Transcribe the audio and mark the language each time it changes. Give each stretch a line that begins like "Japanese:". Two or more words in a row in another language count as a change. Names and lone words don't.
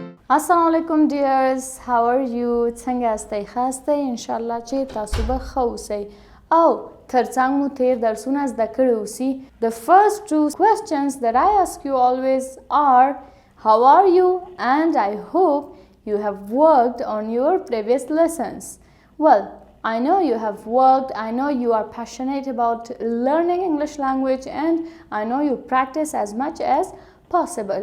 Arabic: السلام علیکم
English: dears, how are you?
Pashto: څنګه یاستئ؟ ښه یاستئ؟ انشاءالله چې تاسو به ښه اوسئ او ترڅنګ مو تیر درسونه زده کړي اوسي.
English: The first two questions that I ask you always are how are you, and I hope you have worked on your previous lessons. Well, I know you have worked, I know you are passionate about learning English language, and I know you practice as much as possible.